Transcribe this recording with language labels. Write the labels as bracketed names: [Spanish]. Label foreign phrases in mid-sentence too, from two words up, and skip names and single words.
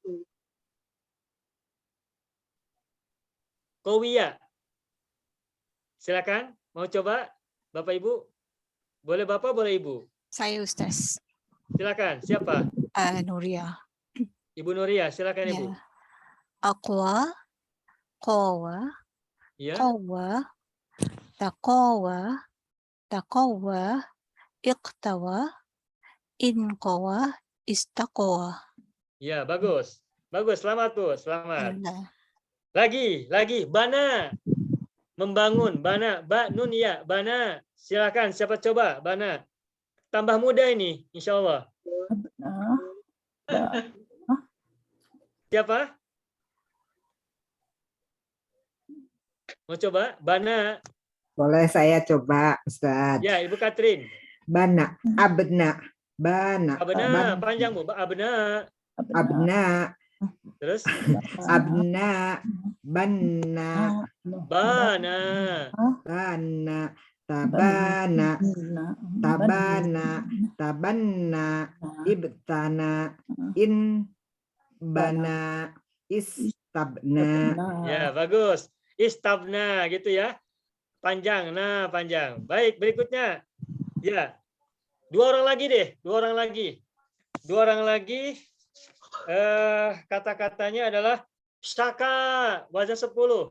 [Arabic] Kowiya. [Indonesian] Silakan. Mau coba? Bapak Ibu? Boleh Bapak, boleh Ibu? Saya Ustaz. Silakan. Siapa? Nuria. Ibu Nuria, silakan Ibu. [Arabic] أقوى، قوى, [Indonesian] Ya. [Arabic] قوى، تقوى، تقوى، اقتوى، انقوى، استقوى. [Indonesian] Ya, bagus. Bagus, selamat Bu, selamat. Lagi, bana. Membangun, [Arabic] بنى، نون ياء، بنى. [Indonesian] Silakan, siapa coba, bana. Tambah mudah ini, [Arabic] إن شاء الله. [Indonesian] Siapa? Mau coba? Bana. Boleh saya coba, Ustaz. Ya, Ibu Katrin. [Arabic] بنى، أبنى، بنى. [Indonesian] Abna, panjang Bu. Abna. [Arabic] Abna. [Indonesian] Terus? [Arabic] أبنى، بنّى. Bana. بنى. تبنى. تبنى. تبنّى. ابتنى. إن. بنى. Istabna. [Indonesian] Ya, bagus. Istabna gitu ya. Panjang, nah panjang. Baik, berikutnya. Ya. Dua orang lagi deh, dua orang lagi. Kata-katanya adalah syaka, wazan 10.